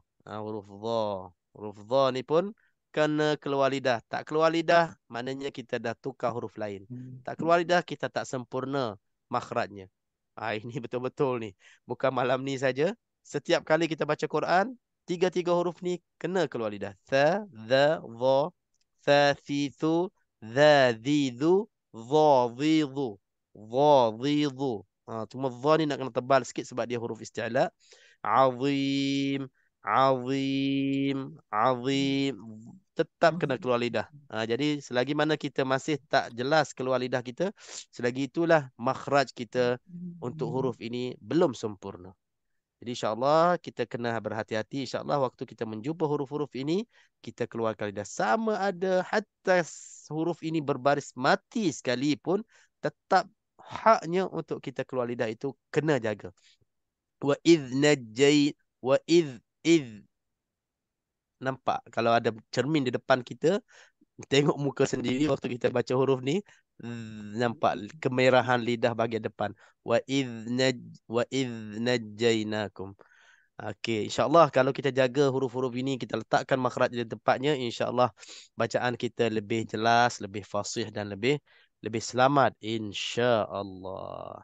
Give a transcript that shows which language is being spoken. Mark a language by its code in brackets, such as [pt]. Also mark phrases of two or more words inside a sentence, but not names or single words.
[ms] Huruf dha ni pun kena keluar lidah. Tak keluar lidah, maknanya kita dah tukar huruf lain. Tak keluar lidah, kita tak sempurna makhrajnya. Ini betul-betul ni. Bukan malam ni saja. Setiap kali kita baca Quran, 3 huruf ni kena keluar lidah. [ar] Tha, ظَ، ظَ، ثَ، ثِثُ، ظَ، ظِظُ، ظَ، ظِظُ، ظَ، ظِظُ. [ms] Cuma dha ni nak kena tebal sikit sebab dia huruf isti'la. [ar] عظيم، عظيم، عظيم. [ms] Tetap kena keluar lidah. Jadi selagi mana kita masih tak jelas keluar lidah kita, selagi itulah makhraj kita untuk huruf ini belum sempurna. Jadi insyaAllah kita kena berhati-hati. InsyaAllah waktu kita menjumpa huruf-huruf ini, kita keluarkan lidah. Sama ada hatta huruf ini berbaris mati sekalipun, tetap haknya untuk kita keluar lidah itu kena jaga. [ar] وإذ نجي، وإذ. [ms] Nampak kalau ada cermin di depan kita, tengok muka sendiri waktu kita baca huruf ni, nampak kemerahan lidah bahagian depan. [ar] وإذ نجيناكم. [ms] Okey, insya-Allah kalau kita jaga huruf-huruf ini, kita letakkan makhraj di tempatnya, insya-Allah bacaan kita lebih jelas, lebih fasih dan lebih selamat insya-Allah.